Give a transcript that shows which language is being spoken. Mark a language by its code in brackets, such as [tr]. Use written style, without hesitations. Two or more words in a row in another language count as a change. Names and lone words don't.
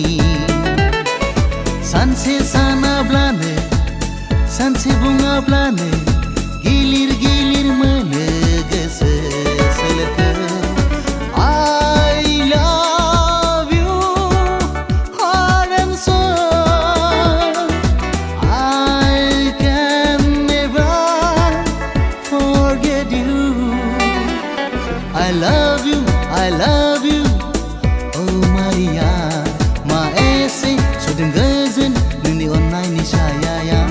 [brx] सानसे सानाब्लानो सानसे बुङाब्लानो गिलिर गिलिर मोनो गोसो सोलेरखौ [en] I love you heart and soul I can never forget you. I love you, oh Maria. [brx] Maese sudin gazin nungni onai nishaya.